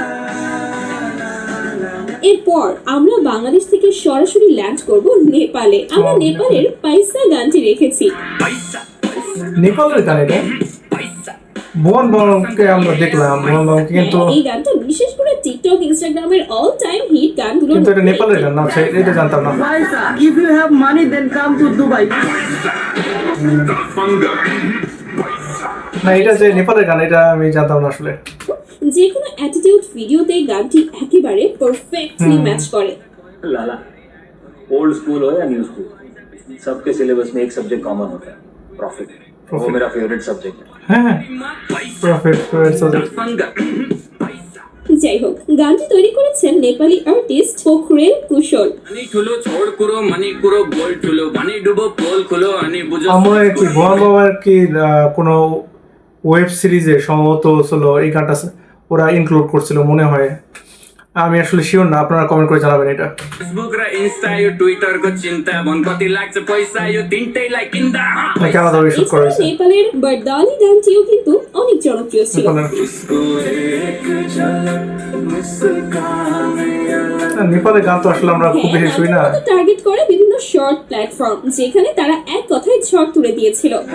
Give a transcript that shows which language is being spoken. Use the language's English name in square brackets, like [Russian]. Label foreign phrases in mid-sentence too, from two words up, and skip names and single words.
[Bangla] এরপর আমরা বাংলাদেশ থেকে সরাসরি ল্যান্ড করব নেপালে। আমরা নেপালের পয়সা গানটি রেখেছি। নেপালের গান এটা মোহন বাগানকে আমরা দেখলাম, মোহন বাগানকে কিন্তু এই গানটা বিশেষ করে টিকটক ইনস্টাগ্রামের [English] all time hit [Bangla] গানগুলোর কিন্তু এটা নেপালের গান না, এটা জানতাম না। [English] Paisa, if you have money, then come to Dubai. [Bangla] না এটা যে নেপালের গান এটা আমি জানতাম না আসলে। যে কোনো [English] attitude videote [Bangla] গানটি একেবারে [English] perfectly match [Bangla] করে। [Hindi] लाला [English] old school [Hindi] हो या [English] new school [Hindi] सबके सिलेबस में एक [English] subject common [Hindi] होता है प्रॉफिट। वो मेरा [English] favourite subject [Hindi] है। [Bangla] হ্যাঁ প্রফিট যাই হোক, গানটি তৈরি করেছেন নেপালি আর্টিস্ট পোখরেল কুশল। [Nepali] अनि ठुलो छोड कुरो मनी कुरो बोल ठुलो भनी डुबो पोल खुलो अनि बुझो [Bangla] আমরা কি মোহন বাবার কি কোনো [English] web seriese [Bangla] সম্ভবত ছিল এই গানটা ওরা ইনক্লুড করছিল মনে হয়, আমি আসলে শিওর না, আপনারা কমেন্ট করে জানাবেন এটা। [Nepali] फेसबुक र इन्स्टा यो ट्विटर को चिन्ता भन कति लाग्छ पैसा यो তিনটেইलाई किन्दा [Bangla] নাকি আলাদাভাবে শুট করা এছাড়া হয়েছে নেপালের বারদালি গানটিও কিন্তু অনেক জনপ্রিয় ছিল। নেপালের গান তো আসলে আমরা খুব বেশি শুনি না। টার্গেট করে বিভিন্ন [English] short platform, [Bangla] যেখানে তারা এক কথায় ঝড় তুলে দিয়েছিল।